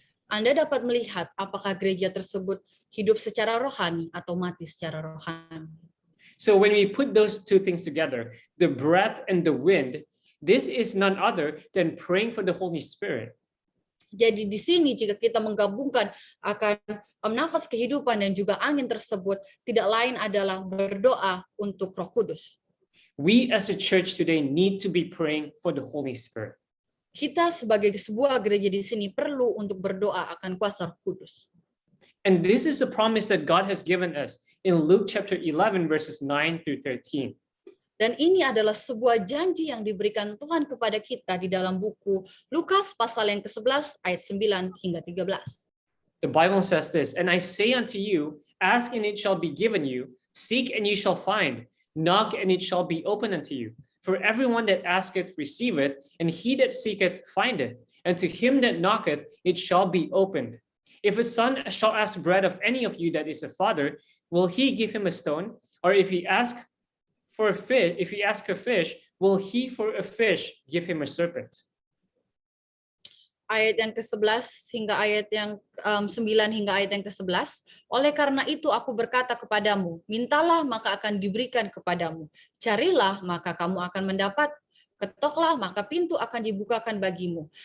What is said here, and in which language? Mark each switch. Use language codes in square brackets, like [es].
[id] Anda dapat melihat apakah gereja tersebut hidup secara rohani atau mati secara rohani. [en] So when we put those two things together, the breath and the wind, this is none other than praying for the Holy Spirit. [id] Jadi di sini jika kita menggabungkan akan nafas kehidupan dan juga angin tersebut, tidak lain adalah berdoa untuk Roh Kudus. [en] We as a church today need to be praying for the Holy Spirit. [id] Kita sebagai sebuah gereja di sini perlu untuk berdoa akan kuasa Roh Kudus. [en] And this is a promise that God has given us in Luke chapter 11 verses 9 through 13. [id] Dan ini adalah sebuah janji yang diberikan Tuhan kepada kita di dalam buku Lukas pasal yang ke-11 ayat 9 hingga 13. [en] The Bible says this, "And I say unto you, ask and it shall be given you, seek and ye shall find, knock and it shall be opened unto you. For everyone that asketh receiveth, and he that seeketh findeth, and to him that knocketh it shall be opened. If a son shall ask bread of any of you that is a father, will he give him a stone? Or if he ask a fish, will he for a fish give him a serpent?" [id] Ayat yang ke-11 hingga ayat yang 9 hingga ayat yang ke-11. Oleh karena itu aku berkata kepadamu, mintalah maka akan diberikan kepadamu. Carilah maka kamu akan mendapat. Ketoklah maka pintu akan dibukakan bagimu.